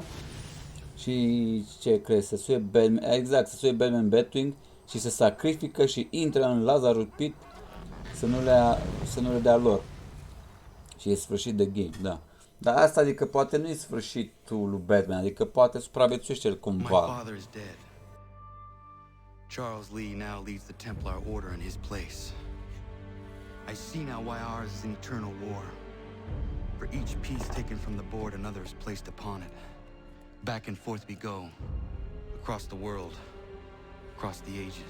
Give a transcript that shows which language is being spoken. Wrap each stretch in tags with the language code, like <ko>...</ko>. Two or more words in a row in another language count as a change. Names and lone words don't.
<ro>Și ce crezi? Se suie Batman, exact, se suie Batman Batwing și se sacrifică și intră în Lazarus Pit să nu le dea lor. Și e sfârșit de game, da. Dar asta adică poate nu e sfârșitul lui Batman, adică poate supraviețuiește el cumva.</ro> <en>My father is dead. Charles Lee now leads the Templar Order in his place. I see now why ours is an eternal war. For each piece taken from the board, another is placed upon it. Back and forth we go, across the world, across the ages.</en>